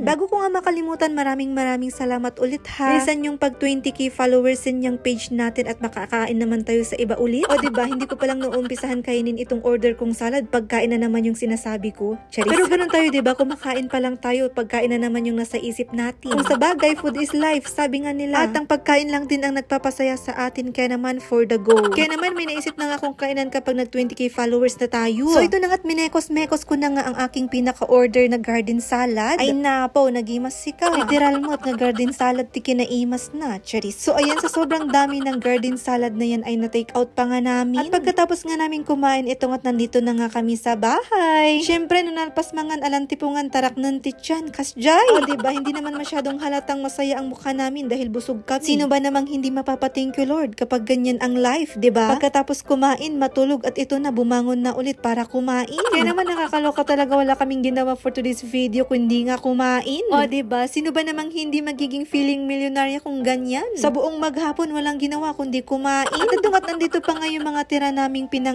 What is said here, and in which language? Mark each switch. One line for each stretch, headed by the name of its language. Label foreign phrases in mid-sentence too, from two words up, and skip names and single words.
Filipino: Bago ko nga makalimutan, maraming salamat ulit ha. Bilisan yung pag 20k followers din yung page natin at makakain naman tayo sa iba ulit. O di ba, hindi ko palang naumpisahan kainin itong order kong salad, pagkain na naman yung sinasabi ko. Charis. Pero ganun tayo, di ba? Kumakain pa lang tayo, pagkain na naman yung nasa isip natin. Kung sa bagay,
English: food is life,
Filipino: sabi nga nila. At ang pagkain lang din ang nagpapasaya sa atin, kaya naman
English: for the go.
Filipino: Kaya naman may naisip na nga akong kainan kapag nag 20k followers na tayo. So ito na nga't minekos-mekos ko na nga ang aking pinaka-order na
English: garden salad.
Iloko: Ay napo, nagimas sika. Literal mo at nga
English: garden salad
Iloko: ti kinaimas na.
Filipino: Charis. So ayan, sa sobrang dami ng
English: garden salad
Filipino: na yan ay na-take out pa nga namin. At pagkatapos nga namin kumain, ito nga't nandito na nga kami sa bahay. Syempre,
Iloko: nunalpas mangan alantipungan tarak ng tityan. Kasjay!
Filipino: O diba, hindi naman masyadong halatang masaya ang mukha namin dahil busog kami. Sino ba namang hindi mapapa-
English: thank you Lord
Filipino: kapag ganyan ang life, 'di ba? Pagkatapos kumain, matulog at ito na bumangon na ulit para kumain. Kaya naman nakakaloka talaga, wala kaming ginawa
English: for today's video
Filipino: kundi nga kumain. O 'di ba? Sino ba namang hindi magiging feeling milyonarya kung ganyan? Sa buong maghapon walang ginawa kundi kumain. At ito nga't nandito pa nga yung mga tira naming pinang-almusal.